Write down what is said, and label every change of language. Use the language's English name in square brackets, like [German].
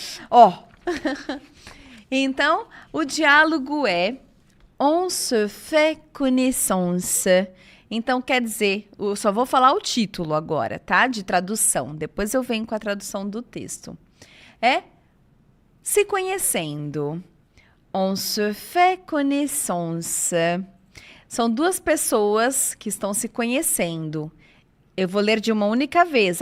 [Portuguese] Ó. Então, o diálogo é [French] On se fait connaissance. [Portuguese] Então, quer dizer, eu só vou falar o título agora, tá? De tradução. Depois eu venho com a tradução do texto. É se conhecendo. [French] On se fait connaissance. [Portuguese] São 2 pessoas que estão se conhecendo. Eu vou ler de uma única vez.